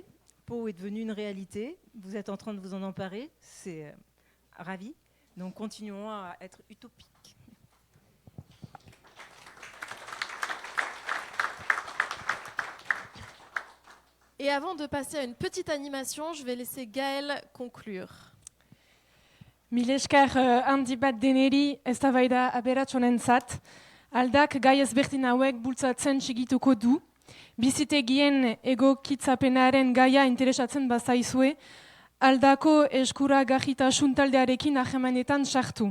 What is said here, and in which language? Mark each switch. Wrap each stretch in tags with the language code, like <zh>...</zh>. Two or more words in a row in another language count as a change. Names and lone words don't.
<fr>Pau est devenu une réalité. Vous êtes en train de vous en emparer. C'est ravi. Donc continuons à être utopiques. Et avant de passer à une petite animation, je vais laisser Gaëlle conclure.</fr> <eu>Mil esker handi bat deneri eztabaida aberats honentzat, aldak gai ezberdin hauek bultzatzen segituko du, bizitegien egokitzapenaren gaia interesatzen bazaizue, aldako eskuragarritasun taldearekin harremanetan sartu.</eu>